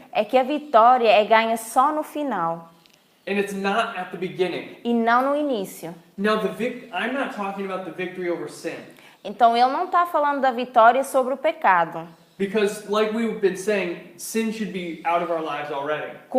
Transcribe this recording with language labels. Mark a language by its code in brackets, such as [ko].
[pt] é que a vitória é ganha só no final [en] And it's not at the beginning. [pt] e não no início. [en] Now I'm not talking about the victory over sin. [pt] Então, ele não está falando da vitória sobre o pecado. [en] Because like we've been saying, sin should be out of our lives already.